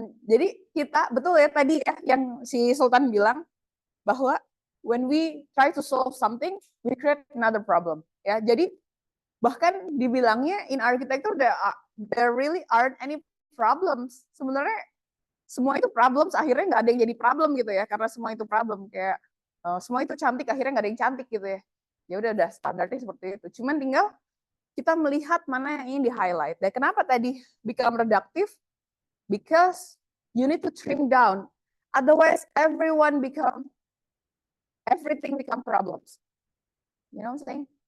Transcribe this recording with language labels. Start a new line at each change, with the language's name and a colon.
Indonesian: Jadi kita, betul ya tadi ya yang si Sultan bilang, bahwa
English: when we try to solve something, we create another problem.
Indonesian: Ya, jadi bahkan dibilangnya
English: in architecture there really aren't any problems.
Indonesian: Sebenarnya semua itu problems, akhirnya nggak ada yang jadi problem gitu ya, karena semua itu problem. Kayak semua itu cantik, akhirnya nggak ada yang cantik gitu ya. Ya udah standarnya seperti itu. Cuman tinggal kita melihat mana yang ingin di highlight. Dan kenapa tadi
English: become reductive? Because you need to trim down. Otherwise, everything become problems. You know what I'm saying?